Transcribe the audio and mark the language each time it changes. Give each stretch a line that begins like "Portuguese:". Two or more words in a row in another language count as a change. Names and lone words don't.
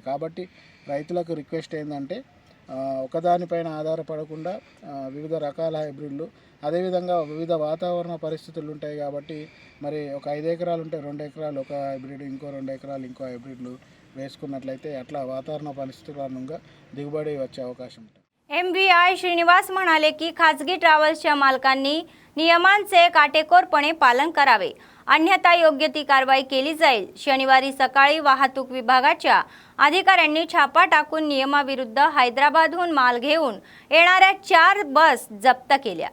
Telugu: కాబట్టి రైతులకు రిక్వెస్ట్ ఏంటంటే ఒకదానిపైన ఆధారపడకుండా వివిధ రకాల హైబ్రిడ్లు, అదేవిధంగా వివిధ వాతావరణ పరిస్థితులు ఉంటాయి. కాబట్టి మరి ఒక 5 ఎకరాలు ఉంటే 2 ఎకరాలు ఒక హైబ్రిడ్, ఇంకో 2 ఎకరాలు ఇంకో హైబ్రిడ్లు వేసుకున్నట్లయితే అట్లా వాతావరణ పరిస్థితుల అనుగుణంగా దిగుబడి వచ్చే అవకాశం ఉంటుంది.
Marathi: MVI श्रीनिवास म्हणाले की खाजगी ट्रॅव्हल्सच्या मालकांनी नियमांचे काटेकोरपणे पालन करावे, अन्यथा योग्य ती कारवाई केली जाईल. शनिवारी सकाळी वाहतूक विभागाच्या अधिकाऱ्यांनी छापा टाकून नियमाविरुद्ध हैदराबादहून माल घेऊन येणाऱ्या 4 बस जप्त केल्या.